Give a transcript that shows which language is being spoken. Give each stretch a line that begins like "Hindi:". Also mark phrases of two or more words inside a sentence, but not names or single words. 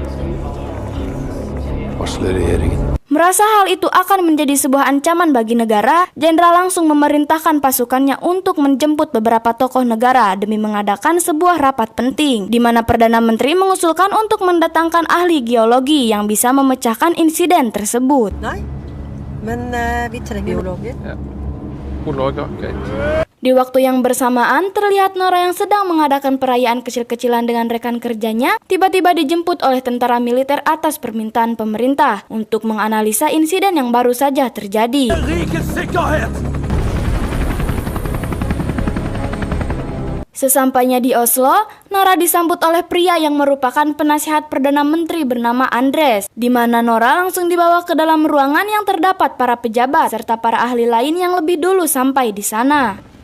Indonesian: Merasa hal itu akan menjadi sebuah ancaman bagi negara, jenderal langsung memerintahkan pasukannya untuk menjemput beberapa tokoh negara demi mengadakan sebuah rapat penting, di mana Perdana Menteri mengusulkan untuk mendatangkan ahli geologi yang bisa memecahkan insiden tersebut.
Norwegian: Nei, men vi trenger geologer.
Indonesian: Di waktu yang bersamaan, terlihat Nora yang sedang mengadakan perayaan kecil-kecilan dengan rekan kerjanya tiba-tiba dijemput oleh tentara militer atas permintaan pemerintah untuk menganalisa insiden yang baru saja terjadi. Sesampainya di Oslo, Nora disambut oleh pria yang merupakan penasihat Perdana Menteri bernama Andres, di mana Nora langsung dibawa ke dalam ruangan yang terdapat para pejabat serta para ahli lain yang lebih dulu sampai di sana.